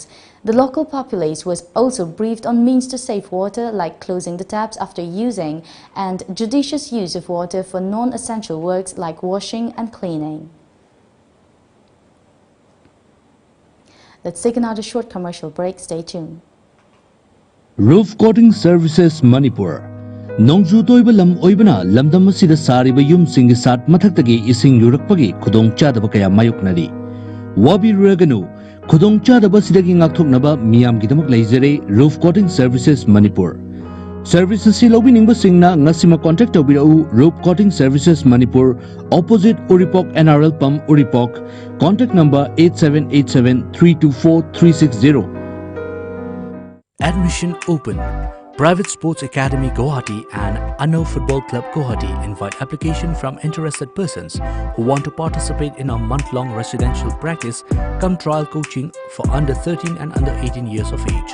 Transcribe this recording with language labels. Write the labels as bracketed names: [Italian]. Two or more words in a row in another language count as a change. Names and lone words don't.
[English] The local populace was also briefed on means to save water, like closing the taps after using and judicious use of water for non-essential works like washing and cleaning. Let's take another short commercial break. Stay tuned. Roof Coating Services Manipur. [Manipuri] Nongju toiba lam oibana lamdam asida sariba yum singi sat mathaktagi ising lurakpagi khudong chadaba kaya mayoknari. Wabi raganu khudong chadaba sidagi ngakthoknaba miyam gidamak laizare Roof Coating Services Manipur. Services si lobi ningba singna ngasima contact tobirau Roof Coating Services Manipur, opposite Uripok NRL Pump Uripok. [English] Contact number 8787 324 360. Admission open. Private Sports Academy Guwahati and Anno Football Club Guwahati invite application from interested persons who want to participate in a month-long residential practice come trial coaching for under 13 and under 18 years of age.